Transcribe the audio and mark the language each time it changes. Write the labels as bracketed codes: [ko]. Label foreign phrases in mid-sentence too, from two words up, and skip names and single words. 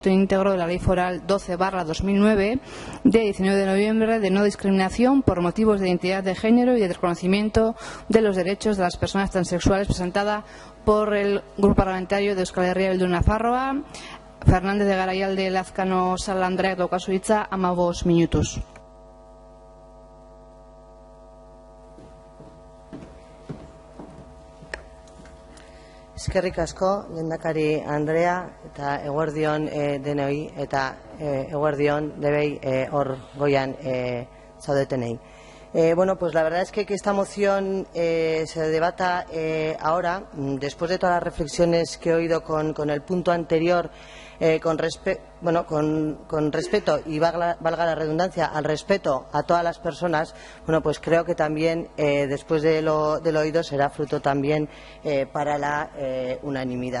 [es] íntegro de la Ley Foral 12/2009 de 19 de noviembre de no discriminación por motivos de identidad de género y de reconocimiento de los derechos de las personas transexuales, presentada por el Grupo Parlamentario de Euskal Herria Bildu Nafarroa. [eu] Fernández de Garayalde Lazkano Salandreak daukazu hitza 15 minutuz. Eskerrik asko, lehendakari Andrea, eta eguerdion denoi, eta eguerdion debei hor goian zaudetenei. [es] Bueno, pues la verdad es que esta moción se debata ahora, después de todas las reflexiones que he oído con el punto anterior, con respeto y valga la redundancia al respeto a todas las personas. Bueno, pues creo que también después de lo oído será fruto también para la unanimidad.